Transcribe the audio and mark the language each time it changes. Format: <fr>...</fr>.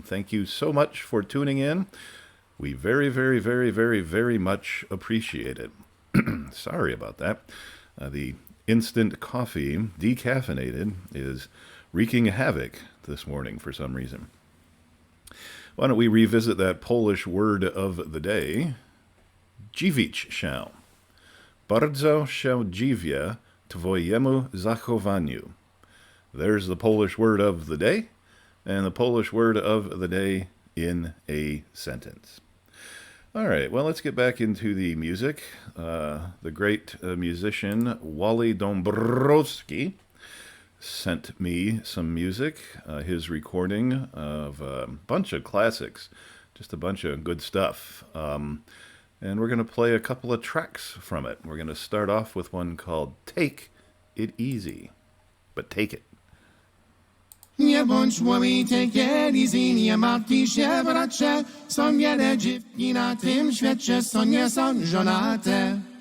<en>Thank you so much for tuning in. We very, very, very, very, very much appreciate it. Sorry about that. The instant coffee, decaffeinated, is wreaking havoc this morning for some reason. Why don't we revisit that Polish word of the day?</en> <pl>Dziwić się. Bardzo się dziwię twojemu zachowaniu.</pl> <en>There's the Polish word of the day, and the Polish word of the day in a sentence. All right, well, let's get back into the music. The great musician Wally Dombrowski sent me some music, his recording of a bunch of classics, just a bunch of good stuff. And we're going to play a couple of tracks from it. We're going to start off with one called Take It Easy, but take it.</en> <pl>Nie bądź młowy,</pl> <en>take it easy,</en> <pl>nie martw się, bracie. Są wiele dziewki na tym świecie, co nie są żonate.</pl>